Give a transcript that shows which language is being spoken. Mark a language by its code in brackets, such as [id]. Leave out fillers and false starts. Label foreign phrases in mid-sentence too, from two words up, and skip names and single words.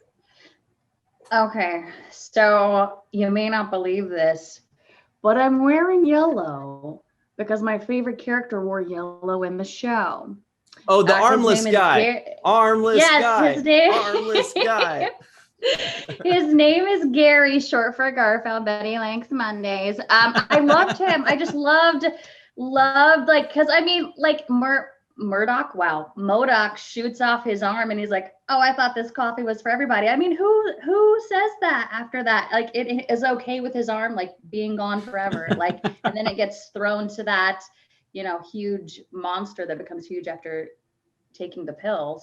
[en] Okay, so you may not believe this, but I'm wearing yellow because my favorite character wore yellow in the show. Oh, the armless guy. Armless guy. His name. Armless guy. His name is Gary, short for Garfield, Betty Likes Mondays. I loved him. I just loved like, because I mean, like M.O.D.O.K, wow, M.O.D.O.K shoots off his arm and he's like, "Oh, I thought this coffee was for everybody." I mean, who says that after that? Like, it is okay with his arm like being gone forever, like, and then it gets thrown to that, huge monster that becomes huge after taking the pill.